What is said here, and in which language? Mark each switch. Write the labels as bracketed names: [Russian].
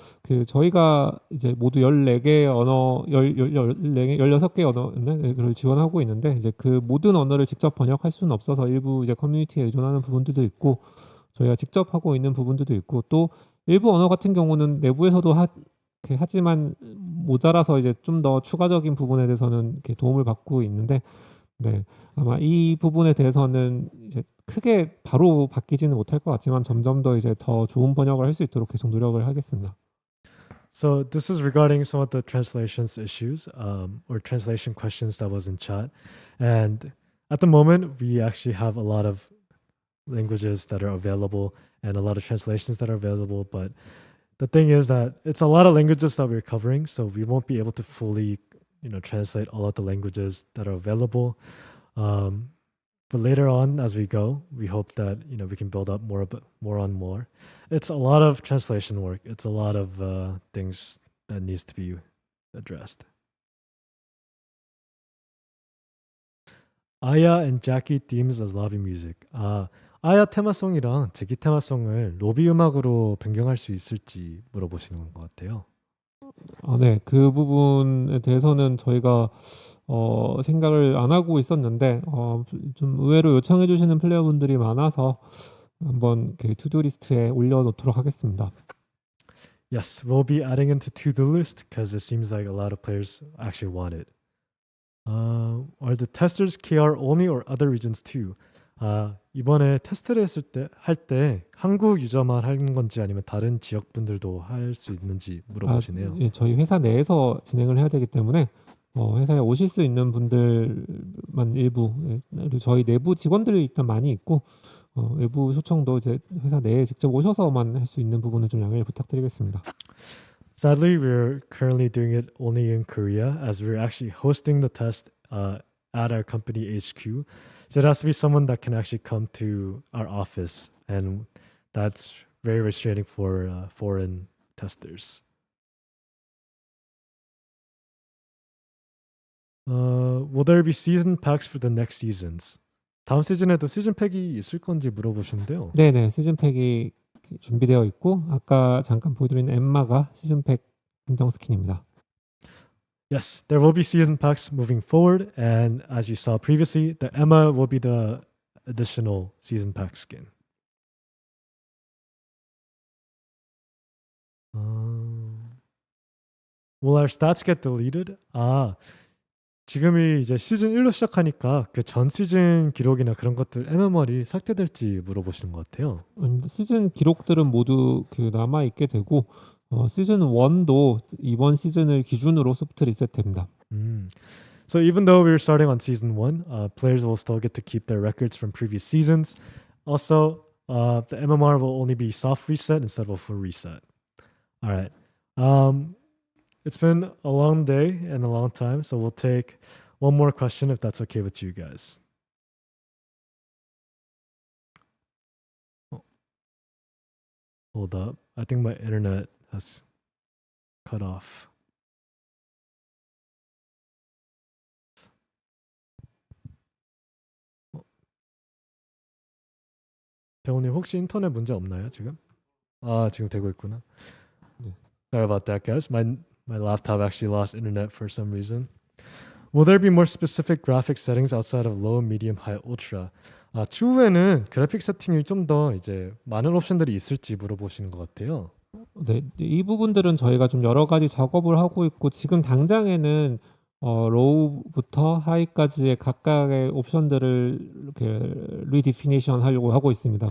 [Korean] 그 저희가 이제 모두 14개 언어 16개 언어를 지원하고 있는데 이제 그 모든 언어를 직접 번역할 수는 없어서 일부 이제 커뮤니티에 의존하는 부분들도 있고 저희가 직접 하고 있는 부분들도 있고 또 일부 언어 같은 경우는 내부에서도 하지만 모자라서 이제 좀 더 추가적인 부분에 대해서는 이렇게 도움을 받고 있는데 네. 아마 이 부분에 대해서는 이제 크게 바로 바뀌지는 못할 것 같지만 점점 더 이제 더 좋은 번역을 할 수 있도록 계속 노력을 하겠습니다. [English] So this is regarding some of the translations issues or translation questions that was in chat. And at the moment, we actually have a lot of languages that are available and a lot of translations that are available. But the thing is that it's a lot of languages that we're covering, so we won't be able to fully, translate all of the languages that are available. But later on, as we go, we hope that we can build up more on more. It's a lot of translation work. It's a lot of things that needs to be addressed. Aya and Jackie themes as lobby music. [Korean] 아야 테마송이랑 제키 테마송을 로비 음악으로 변경할 수 있을지 물어보시는 것 같아요. 네, 그 부분에 대해서는 저희가 생각을 안 하고 있었는데 좀 의외로 요청해 주시는 플레이어분들이 많아서 한번 그 투두 리스트에 올려놓도록 하겠습니다. [English] Yes, we'll be adding it to to-do list because it seems like a lot of players actually want it. Are the testers KR only or other regions too? [Korean] 이번에 테스트를 할 때 한국 유저만 하는 건지 아니면 다른 지역 분들도 할 수 있는지 물어보시네요. 예, 저희 회사 내에서 진행을 해야 되기 때문에 회사에 오실 수 있는 분들만 일부 그리고 저희 내부 직원들이 일단 많이 있고 외부 초청도 이제 회사 내에 직접 오셔서만 할 수 있는 부분은 좀 양해를 부탁드리겠습니다. [English] Sadly, we're currently doing it only in Korea as we're actually hosting the test at our company HQ. So it has to be someone that can actually come to our office, and that's very restraining for foreign testers. Will there be season packs for the next seasons? [Korean] 다음 시즌에도 시즌 팩이 있을 건지 물어보시는데요. 네네, 시즌팩이 준비되어 있고 아까 잠깐 보여드린 엠마가 시즌팩 한정 스킨입니다. [English] Yes, there will be season packs moving forward, and as you saw previously, the Emma will be the additional season pack skin. Will our stats get deleted? [Korean] 지금이 이제 시즌 1로 시작하니까 그 전 시즌 기록이나 그런 것들 MMR이 삭제될지 물어보시는 것 같아요. 시즌 기록들은 모두 남아 있게 되고 시즌 1도 이번 시즌을 기준으로 소프트 리셋됩니다. [English] So even though we're starting on season 1, players will still get to keep their records from previous seasons. Also, the MMR will only be soft reset instead of a full reset. All right. It's been a long day and a long time, so we'll take one more question if that's okay with you guys. Hold up. I think my internet has cut off. [Korean] 배우님 혹시 인터넷 문제 없나요 지금? 지금 되고 있구나. 네. [English] Sorry about that, guys. My laptop actually lost internet for some reason. Will there be more specific graphic settings outside of low, medium, high, ultra? [Korean] 추후에는 그래픽 세팅이 좀 더 이제 많은 옵션들이 있을지 물어보시는 것 같아요. 네, 이 부분들은 저희가 좀 여러 가지 작업을 하고 있고 지금 당장에는 로우부터 하이까지의 각각의 옵션들을 이렇게 리디피니션 하려고 하고 있습니다.